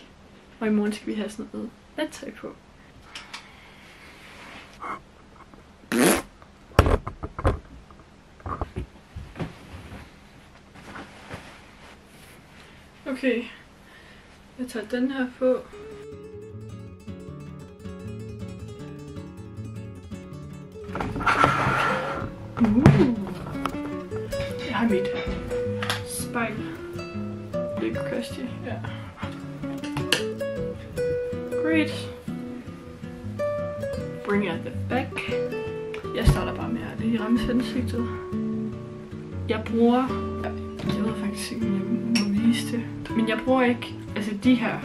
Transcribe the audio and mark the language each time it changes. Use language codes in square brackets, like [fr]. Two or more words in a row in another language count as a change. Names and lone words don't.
[da] Og i morgen skal vi have sådan noget nattøj på. Okay, jeg tager den her på. Jeg har mit spejl. Lego Christie, ja. [en] Great. Bring out the back. [da] Jeg starter bare med at lige ramme ansigtet. Jeg bruger... Jeg ved faktisk ikke, om jeg må vise det. Men jeg bruger ikke... Altså de her.